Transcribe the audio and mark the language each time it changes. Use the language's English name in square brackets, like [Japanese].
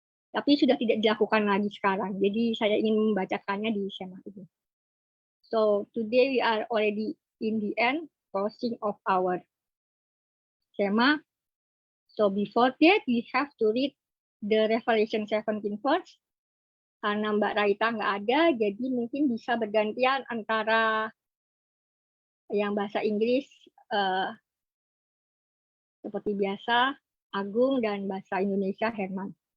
[Indonesian] Tapi sudah tidak dilakukan lagi sekarang. Jadi saya ingin membacakannya di SEMA ini. [English] So today we are already in the end, closing of our SEMA. So before that we have to read the Revelation 17 verse. [Indonesian] Karena Mbak Raita nggak ada, jadi mungkin bisa bergantian antara yang bahasa Inggris seperti biasa, Agung, dan bahasa Indonesia, Herman.